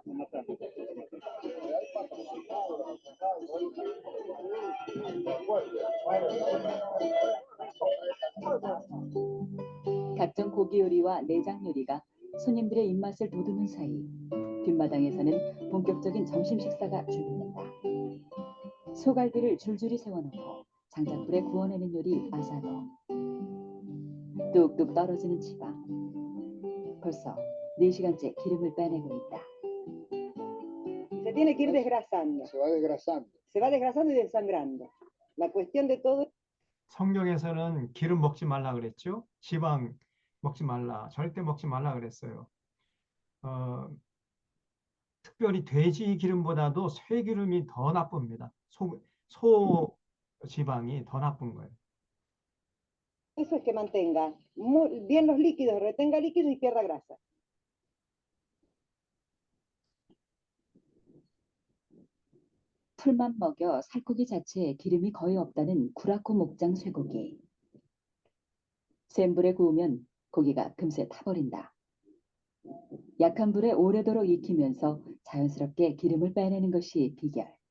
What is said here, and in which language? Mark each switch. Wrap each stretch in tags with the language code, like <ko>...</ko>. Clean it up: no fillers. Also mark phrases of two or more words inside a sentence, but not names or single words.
<ko>각종 고기 요리와 내장 요리가 손님들의 입맛을 돋우는 사이 뒷마당에서는 본격적인 점심 식사가 준비된다. 소갈비를 줄줄이 세워놓고 장작불에 구워내는 요리 아사도. 뚝뚝 떨어지는 지방. 벌써 4시간째 기름을 빼내고 있다.</ko> <es>Se tiene que ir desgrasando. Se va desgrasando. Se va desgrasando y desangrando. La cuestión de todo.</es> <ko>성경에서는 기름 먹지 말라 그랬죠. 지방 먹지 말라, 절대 먹지 말라 그랬어요. 특별히 돼지 기름보다도 쇠 기름이 더 나쁩니다. 소 지방이 더 나쁜 거예요.</ko> <es>Eso es que mantenga bien los líquidos, retenga líquidos y pierda grasa.</es> <ko>풀만 먹여 살코기 자체에 기름이 거의 없다는 구라코 목장 쇠고기. 센 불에 구우면 고기가 금세 타버린다. 약한 불에 오래도록 익히면서 자연스럽게 기름을 빼내는 것이 비결.</ko>